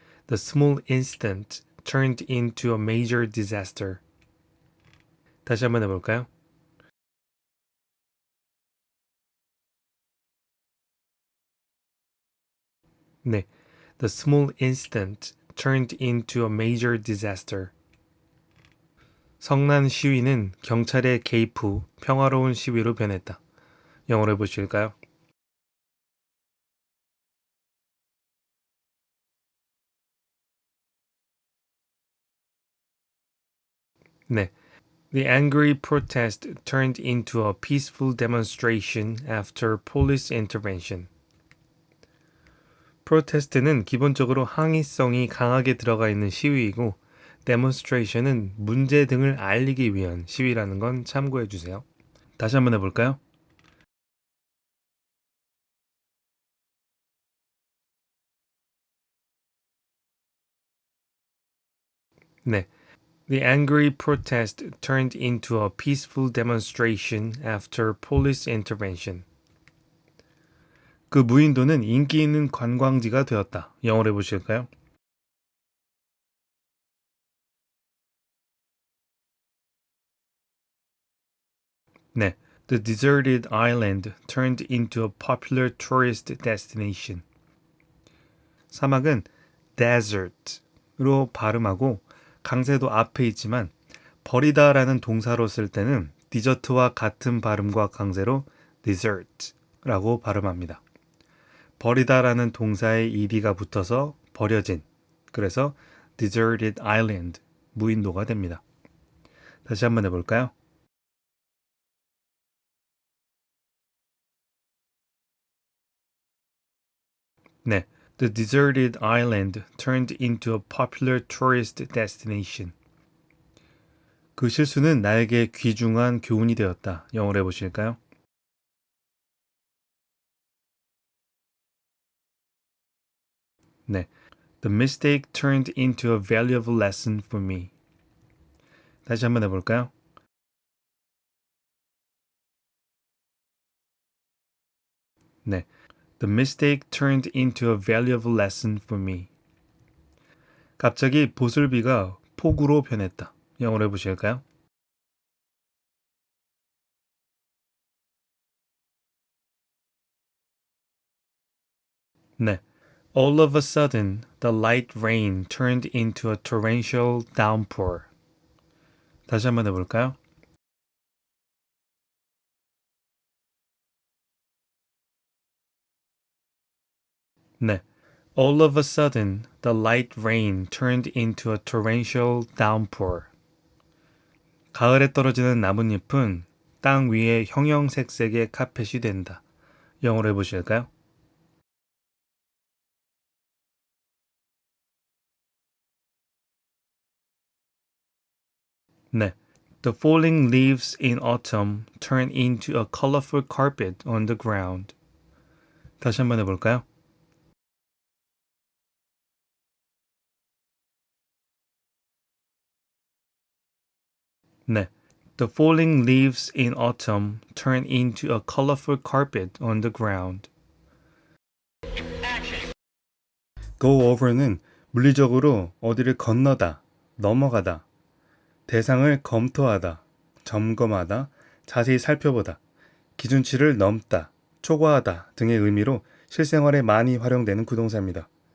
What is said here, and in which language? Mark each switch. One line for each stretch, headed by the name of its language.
English: The small incident turned into a major disaster.
Korean: 다시 한번 해볼까요? 네.
English: The small incident turned into a major disaster.
Korean: 성난 시위는 경찰의 개입 후 평화로운 시위로 변했다. 영어로 해보실까요? 네.
English: The angry protest turned into a peaceful demonstration after police intervention.
Korean: 프로테스트는 기본적으로 항의성이 강하게 들어가 있는 시위이고, demonstration은 문제 등을 알리기 위한 시위라는 건 참고해 주세요. 다시 한번 해볼까요? 네.
English: The angry protest turned into a peaceful demonstration after police intervention.
Korean: 그 무인도는 인기 있는 관광지가 되었다. 영어로 해보실까요? 네.
English: The deserted island turned into a popular tourist destination.
Korean: 사막은 desert로 발음하고 강세도 앞에 있지만 버리다라는 동사로 쓸 때는 디저트와 같은 발음과 강세로 desert라고 발음합니다. 버리다라는 동사에 ed가 붙어서 버려진, 그래서 deserted island, 무인도가 됩니다. 다시 한번 해볼까요? 네.
English: The deserted island turned into a popular tourist destination.
Korean: 그 실수는 나에게 귀중한 교훈이 되었다. 영어로 해보실까요? 네.
English: The mistake turned into a valuable lesson for me.
Korean: 다시 한번 해볼까요? 네.
English: The mistake turned into a valuable lesson for me.
Korean: 갑자기 보슬비가 폭우로 변했다. 영어로 해보실까요? 네.
English: All of a sudden, the light rain turned into a torrential downpour.
Korean: 다시 한번 해볼까요? 네.
English: All of a sudden, the light rain turned into a torrential downpour.
Korean: 가을에 떨어지는 나뭇잎은 땅 위에 형형색색의 카펫이 된다. 영어로 해보실까요? 네.
English: The falling leaves in autumn turn into a colorful carpet on the ground.
Korean: 다시 한번 해볼까요? 네.
English: The falling leaves in autumn turn into a colorful carpet on the ground.
Korean: Go over는 물리적으로 어디를 건너다, 넘어가다, 대상을 검토하다, 점검하다, 자세히 살펴보다, 기준치를 넘다, 초과하다 등의 의미로 실생활에 많이 활용되는 구동사입니다.